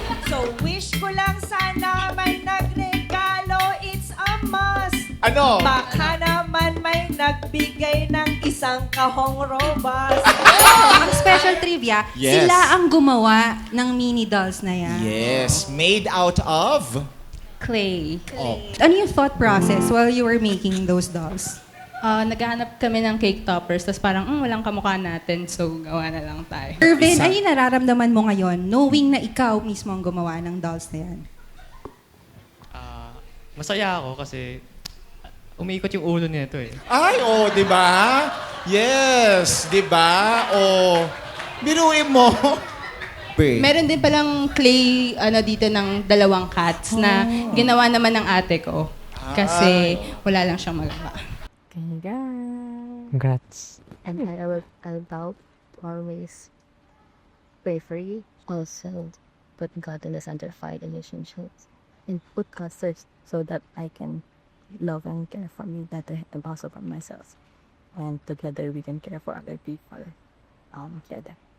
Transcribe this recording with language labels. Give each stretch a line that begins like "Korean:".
Filipino: So, wish ko lang sana may nagregalo.
English: It's a must.
Filipino: Ano? Baka naman may nagbigay ng isang kahong robas. Ang special trivia,
English: Yes.
Filipino: sila ang gumawa ng mini dolls na yan.
English: Yes, made out of Clay. Oh.
Filipino: Ano yung
English: thought process while you were making those dolls?
Filipino: Naghahanap kami ng cake toppers, tapos parang, walang kamukha natin, so gawa na lang tayo. Irvin, ano yung nararamdaman mo ngayon knowing na ikaw mismo ang gumawa ng dolls na yan? Masaya ako kasi umiikot yung ulo nito eh. Ay, oh, di ba? Yes, di ba? Oh, biruin mo. Meron din palang clay dito ng dalawang cats na ginawa naman ng ate ko. Kasi wala lang siyang magawa.
English: Congrats. And I will always pray for you. Also, put God in the center of our relationships. And put God first so that I can love and care for me better and also for myself. And together we can care for other people. Together.